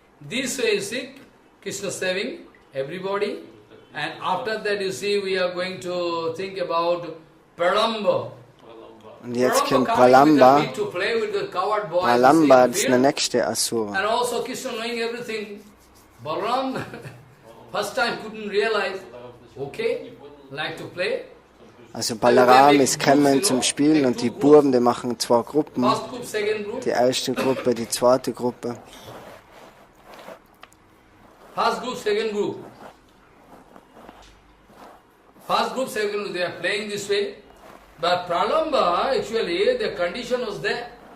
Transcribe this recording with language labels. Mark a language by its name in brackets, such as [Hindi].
[English] This way you see, Krishna saving everybody. And after that you see, we are going to think about Pralamba. [German] Und jetzt kommt Pralamba. Pralamba ist der nächste Asura. [English] And also Krishna knowing everything. Balaram first time couldn't realize, okay, like to play. [German] Also Balaram ist gekommen zum Spielen und die Buben, die machen zwei Gruppen. Die erste Gruppe, die zweite Gruppe. [English] First group, second group. First group, second group, they are playing this way. But Pralamba, actually, the condition was there.